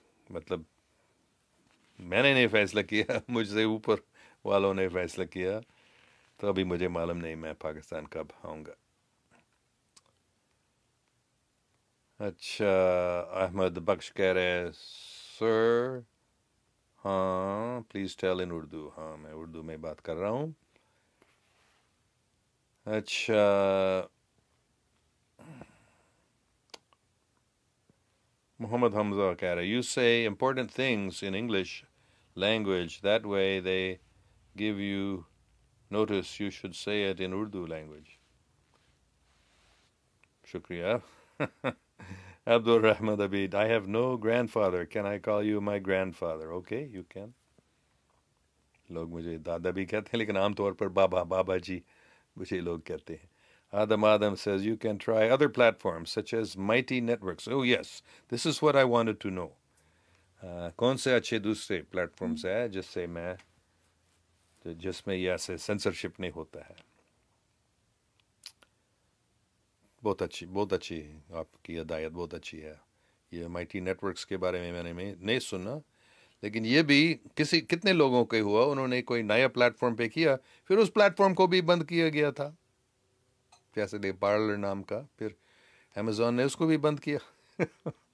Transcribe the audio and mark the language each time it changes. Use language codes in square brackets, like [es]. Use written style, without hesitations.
[ur] مطلب میں نے نہیں فیصلہ کیا, مجھ سے اوپر والوں نے فیصلہ کیا, تو ابھی مجھے معلوم نہیں میں پاکستان کب آؤں گا. اچھا, احمد بخش کہہ رہے سر, ہاں [en] Please tell in Urdu. [ur] ہاں میں اردو میں بات کر رہا ہوں. اچھا, [en] Muhammad Hamza [ur] کہہ رہے, [en] You say important things in English language, that way they give you notice, you should say it in Urdu language. Shukriya. Abdul Rahman Abid, I have no grandfather, can I call you my grandfather? Okay, you can. [ur] لوگ مجھے دادا بھی کہتے ہیں, لیکن عام طور پر بابا جی مجھے لوگ کہتے ہیں. [en] Adam says you can try other platforms such as Mighty Networks. Oh yes, this is what I wanted to know. [ur] کون سے اچھے دوسرے پلیٹ فارمس ہیں جس میں یہ ایسے سینسرشپ نہیں ہوتا ہے. بہت اچھی آپ کی ہدایت بہت اچھی ہے. یہ مائٹی نیٹ ورکس کے بارے میں نے نہیں سنا, لیکن یہ بھی کتنے لوگوں کے ہوا, انہوں نے کوئی نیا پلیٹ فارم پہ کیا, پھر اس پلیٹ فارم کو بھی بند کیا گیا تھا, جیسے پارلر نام کا, پھر امیزون نے اس کو بھی بند کیا.